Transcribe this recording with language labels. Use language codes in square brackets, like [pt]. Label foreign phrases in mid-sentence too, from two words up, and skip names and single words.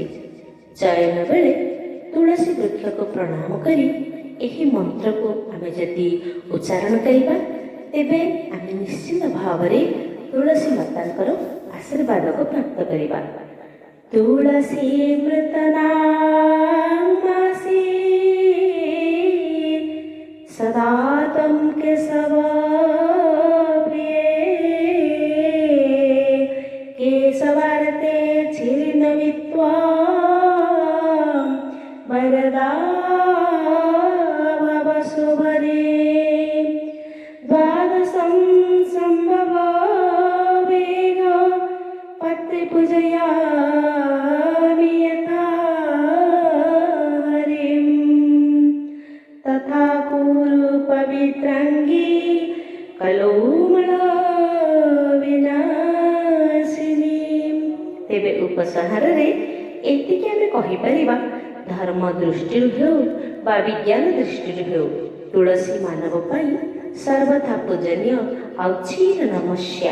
[or] ଚୟନ ବେଳେ ତୁଳସୀ ବୃକ୍ଷକୁ ପ୍ରଣାମ କରି ଏହି ମନ୍ତ୍ରକୁ ଆମେ ଯଦି ଉଚ୍ଚାରଣ କରିବା ତେବେ ଆମେ ନିଶ୍ଚିତ ଭାବରେ ତୁଳସୀ ମାତାଙ୍କର ଆଶୀର୍ବାଦକୁ ପ୍ରାପ୍ତ କରିବା। [sa] ତୁଳସୀ ମୃତନାମାସି ସଦା ତ୍ୱଂ କେଶବ केशवार्ते छिन्नमित्वा वरदा भव शुभदे द्वादशं सम्भव वेग पत्रिपूजयामि यथा हरिं तथा कुरु पवित्राङ्गी कलौमल [or] ତେବେ ଉପସଂହାରରେ ଏତିକି ଆମେ କହିପାରିବା, ଧର୍ମ ଦୃଷ୍ଟିରୁ ହେଉ ବା ବିଜ୍ଞାନ ଦୃଷ୍ଟିରୁ ହେଉ ତୁଳସୀ ମାନବ ପାଇଁ ସର୍ବଥା ପୂଜନୀୟ ଆଉ ଚିର ନମସ୍ୟା।